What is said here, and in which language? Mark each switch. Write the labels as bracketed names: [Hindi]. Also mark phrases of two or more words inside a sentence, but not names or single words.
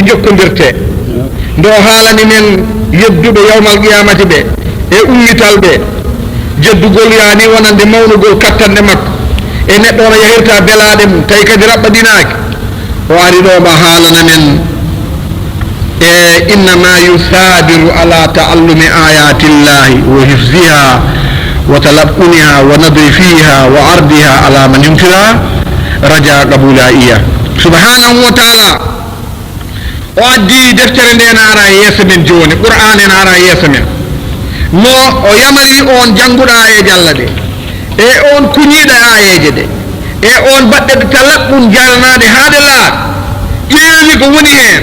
[Fula] jokkondirte ndo haalani men yedduɓe [Arabic] يوم القيامة [Fula] ɓe e ummital ɓe jeddugol yani wonande mawnugol kattande makko e neɗɗo ono yahirta belaɗe mum tawi kadi raɓɓadinaki o ari ɗo ma haalana men e innama [Arabic] يصابر على تعلم آيات الله وحفظها وتلقنها والنظر فيها وعرضها على من يمترى رجاء قبوله إياه سبحانه وتعالى [Fula] o addi deftere nde ne ara yeeso men joni qur'an en ara yeeso men no o yamari on janguɗo ayeje Allah ɗe e on kuñiɗo ayeje ɗe e on baɗɗe talaqqun jaranaɗe haade laaɓ ƴeewi ko woni hen